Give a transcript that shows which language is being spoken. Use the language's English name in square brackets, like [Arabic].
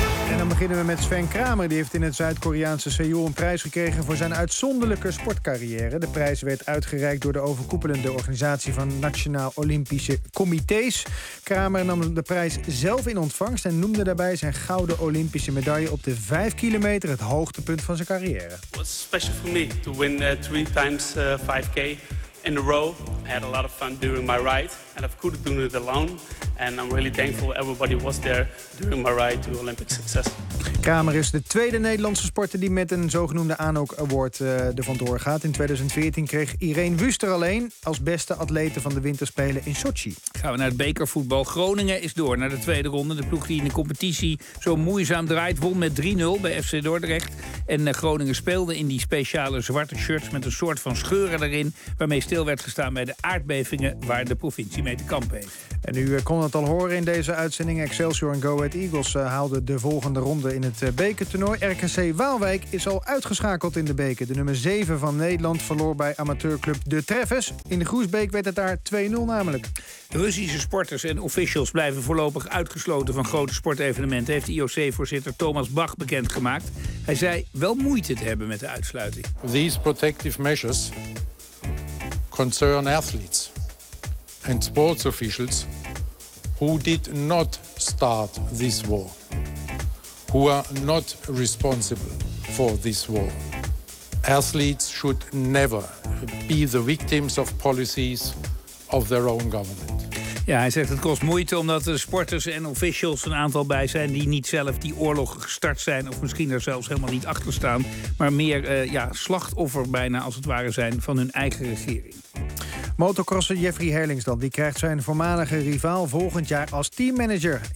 [Dutch] En dan beginnen we met Sven Kramer. Die heeft in het Zuid-Koreaanse Seoul een prijs gekregen voor zijn uitzonderlijke sportcarrière. De prijs werd uitgereikt door de overkoepelende organisatie van Nationaal Olympische Comité's. Kramer nam de prijs zelf in ontvangst en noemde daarbij zijn gouden Olympische medaille op de 5 kilometer het hoogtepunt van zijn carrière. Het was [English] special for me to win 3 times 5K in a row. I had a lot of fun during my ride and I couldn't do it alone. And I'm really thankful everybody was there during my ride to Olympic success. [Dutch] Kramer is de tweede Nederlandse sporter die met een zogenoemde Anok Award er vandoor gaat. In 2014 kreeg Irene Wüster alleen als beste atlete van de winterspelen in Sochi. Gaan we naar het bekervoetbal. Groningen is door naar de tweede ronde. De ploeg die in de competitie zo moeizaam draait won met 3-0 bij FC Dordrecht. En Groningen speelde in die speciale zwarte shirts met een soort van scheuren erin, waarmee stil werd gestaan bij de aardbevingen waar de provincie mee te kampen heeft. En u kon het al horen in deze uitzending. Excelsior en Go Ahead Eagles haalden de volgende ronde in het bekertoernooi. RKC Waalwijk is al uitgeschakeld in de beker. De nummer 7 van Nederland verloor bij amateurclub De Treffers. In de Groesbeek werd het daar 2-0 namelijk. De Russische sporters en officials blijven voorlopig uitgesloten van grote sportevenementen, heeft IOC-voorzitter Thomas Bach bekendgemaakt. Hij zei wel moeite te hebben met de uitsluiting. [English] These protective measures concern athletes and sports officials who did not start this war, who are not responsible for this war. Athletes should never be the victims of policies of their own government. [Dutch] Ja, hij zegt het kost moeite omdat er sporters en officials een aantal bij zijn die niet zelf die oorlog gestart zijn of misschien er zelfs helemaal niet achter staan, maar meer slachtoffer bijna als het ware zijn van hun eigen regering. Motocrosser Jeffrey Herlings dan, die krijgt zijn voormalige rivaal volgend jaar als teammanager.